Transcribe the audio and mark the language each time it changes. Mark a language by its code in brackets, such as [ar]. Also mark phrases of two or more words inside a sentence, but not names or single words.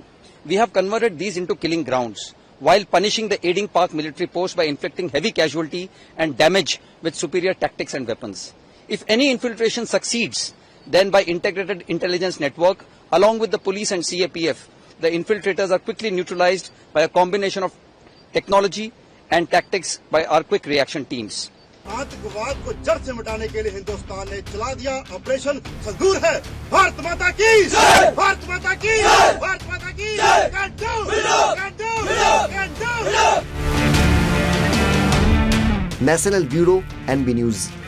[en] We have converted these into killing grounds, while punishing the aiding Pak military post by inflicting heavy casualty and damage with superior tactics and weapons. If any infiltration succeeds, then by integrated intelligence network, along with the police and CAPF, the infiltrators are quickly neutralized by a combination of technology and tactics by our quick reaction teams. [hi] आतंकवाद को जड़ से मिटाने के लिए हिंदुस्तान ने चला दिया ऑपरेशन सिंदूर है। भारत माता की जय, भारत माता की जय, भारत माता की जय। নেশ্যনেল ব্যুৰো NB নিউজ